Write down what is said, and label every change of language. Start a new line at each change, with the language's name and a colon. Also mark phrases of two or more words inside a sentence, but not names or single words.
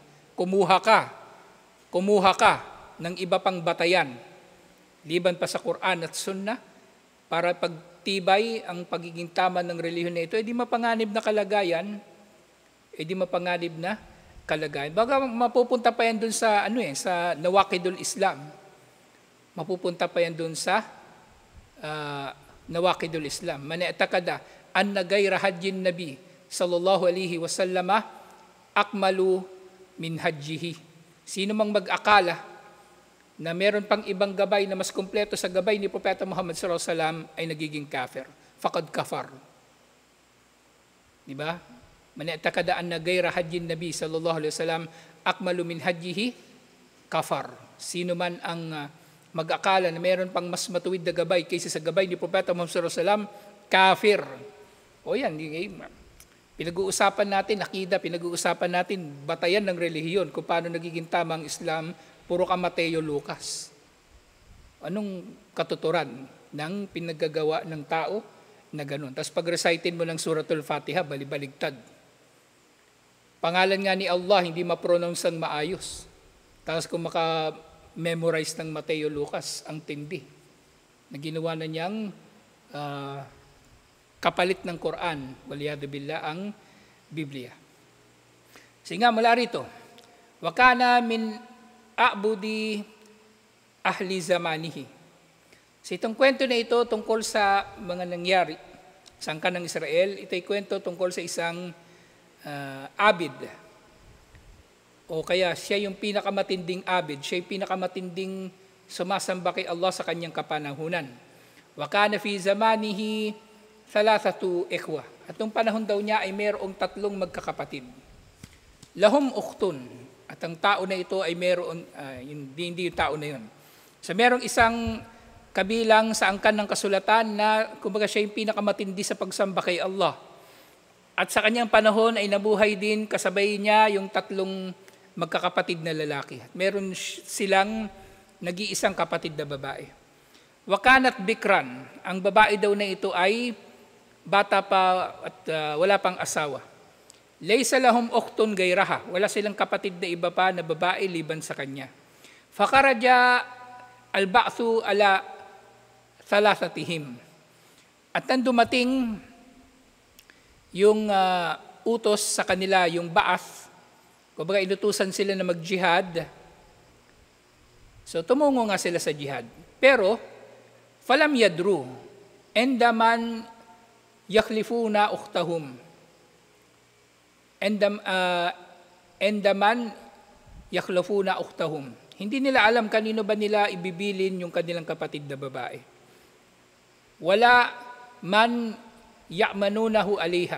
Filipino: Kumuha ka ng iba pang batayan, liban pa sa Quran at Sunnah, para pagtibay ang pagiging tama ng relihiyon na ito, di mapanganib na kalagayan, Baga mapupunta pa yan dun sa sa
Arabic: نواقض الإسلام.
Filipino: Mapupunta pa yan dun sa
Arabic: نواقض الإسلام. من اعتقد أن غير هدي النبي صلى الله عليه وسلم أكمل من هديه.
Filipino: Sino mang mag-akala na meron pang ibang gabay na mas kumpleto sa gabay ni Propeta Muhammad
Arabic: صلى الله عليه وسلم
Filipino: ay nagiging kafir.
Arabic: فقد كفر.
Filipino: Di ba?
Arabic: من اعتقد أن غير هدي النبي صلى الله عليه وسلم أكمل من هديه كفر.
Filipino: Sino man ang mag-akala na meron pang mas matuwid na gabay kaysa sa gabay ni Propeta Muhammad
Arabic: صلى الله عليه وسلم,
Filipino: kafir. O yan, pinag-uusapan natin akida, pinag-uusapan natin batayan ng relihiyon kung paano nagiging tama ang Islam, puro ka Mateo, Lucas. Anong katuturan ng pinaggagawa ng tao na ganun? Tapos pag-recitin mo ng Suratul Fatiha, balibaligtad. Pangalan nga ni Allah, hindi ma-pronounce ang maayos. Tapos kung maka-memorize ng Mateo, Lucas, ang tindi. Na ginawa na niyang kapalit ng Quran,
Arabic: والعياذ بالله,
Filipino: ang Biblia. Sige nga, mula rito,
Arabic: وكان من أعبد أهل زمانه.
Filipino: So itong kwento na ito tungkol sa mga nangyari sa angkan ng Israel. Ito'y kwento tungkol sa isang abid. O kaya siya yung pinakamatinding abid, siya yung pinakamatinding sumasamba kay Allah sa kanyang kapanahunan.
Arabic: وكان في زمانه ثلاثة إخوة.
Filipino: At nung panahon daw niya ay mayroong 3 magkakapatid.
Arabic: لهم أخت.
Filipino: At ang tao na ito ay mayroon, hindi yung tao na yun. So mayroong isang kabilang sa angkan ng kasulatan na kumbaga siya yung pinakamatindi sa pagsamba kay Allah. At sa kanyang panahon ay nabuhay din kasabay niya yung 3 magkakapatid na lalaki. At meron silang nag-iisang kapatid na babae.
Arabic: وكانت بكرا,
Filipino: ang babae daw na ito ay bata pa at wala pang asawa.
Arabic: ليس لهم أخت غيرها,
Filipino: wala silang kapatid na iba pa na babae liban sa kanya.
Arabic: فخرج البعث على ثلاثتهم.
Filipino: At nang dumating yung utos sa kanila, yung ba'ath, kumbaga inutusan sila na mag-jihad. So tumungo nga sila sa jihad.
Arabic: Pero فلم يدروا عند من يخلفون أختهم. عند من يخلفون أختهم.
Filipino: Hindi nila alam kanino ba nila ibibilin yung kanilang kapatid na babae.
Arabic: ولا من يأمنونه عليها.